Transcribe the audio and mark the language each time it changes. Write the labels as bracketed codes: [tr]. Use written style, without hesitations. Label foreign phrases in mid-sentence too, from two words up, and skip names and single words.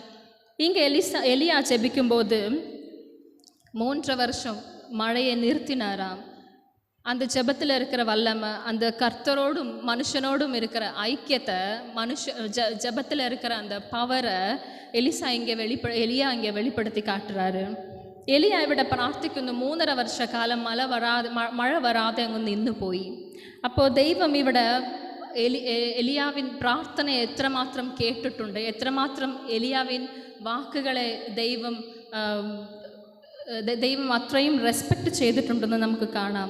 [ta] இங்கே எலியா ஜெபிக்கும்போது 3 வருஷம் மழையை நிறுத்தினாராம். அந்த ஜெபத்தில் இருக்கிற வல்லமை, அந்த கர்த்தரோடும் மனுஷனோடும் இருக்கிற ஐக்கியத்தை, ஜெபத்தில் இருக்கிற அந்த பவரை எலியா இங்கே வெளிப்படுத்தி காட்டுறாரு. [ml] எலியா ഇവിടെ പ്രാർത്ഥിക്കുന്നു 3.5 വർഷ കാലം മഴ വരാതെ അങ്ങ് നിന്നു പോയി. അപ്പോൾ ദൈവം ഇവിടെ എലിയാവിൻ പ്രാർത്ഥനയെ എത്രമാത്രം കേട്ടിട്ടുണ്ട്, എത്രമാത്രം എലിയാവിൻ വാക്കുകളെ ദൈവം അത്രയും റെസ്പെക്റ്റ് ചെയ്തിട്ടുണ്ടെന്ന് നമുക്ക് കാണാം.